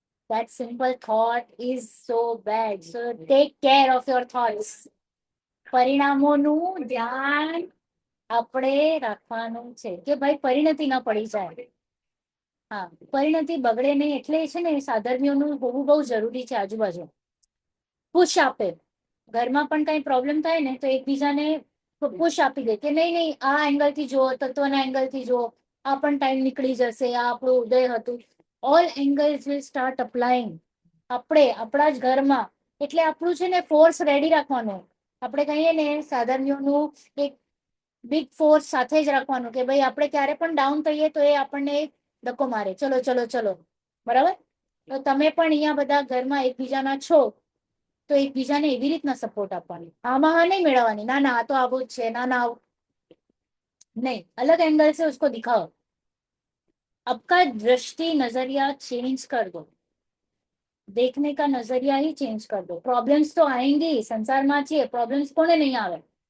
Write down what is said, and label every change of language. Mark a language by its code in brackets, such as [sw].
[en] That simple thought is so bad. So take care of your thoughts. [gu] પરિણામોનું ધ્યાન આપણે રાખવાનું છે કે ભાઈ પરિણતિ ના પડી જાય. હા, પરિણતિ બગડે નહીં એટલે છે ને સાધર્મીઓનું હોવું બહુ જરૂરી છે આજુબાજુ. પુશ આપે. ઘરમાં પણ કઈ પ્રોબ્લેમ થાય ને તો એકબીજાને પુશ આપી દે કે નહીં નહીં, આ એંગલ થી જુઓ, તત્વના એંગલ થી જુઓ, આ પણ ટાઈમ નીકળી જશે, આ આપણું ઉદય હતું. [en] All angles will start applying. [gu] આપણે આપણા જ ઘરમાં. એટલે આપણું છે ને ફોર્સ રેડી રાખવાનું. આપણે કહીએ ને સાધર્મીઓનું એક બિગ ફોર્સ સાથે જ રાખવાનું કે ભાઈ આપણે ક્યારે પણ ડાઉન થઈએ તો એ આપણને ધક્કો મારે, ચલો ચલો ચલો. બરાબર? તો તમે પણ અહીંયા બધા ઘરમાં એકબીજાના છો, તો એકબીજાને એવી રીતના સપોર્ટ આપવાની. આમાં હા નહીં મેળવવાની, ના ના આ તો આવું જ છે, ના ના આવું [hi] नहीं, अलग एंगल से उसको दिखाओ. आपका दृष्टि नजरिया चेंज कर दो. देखने का नजरिया ही चेंज कर दो. प्रॉब्लम्स तो आएंगे ही, [gu] संसाરમાં છીએ, प्रॉब्लम्स કોને નહીં આવે?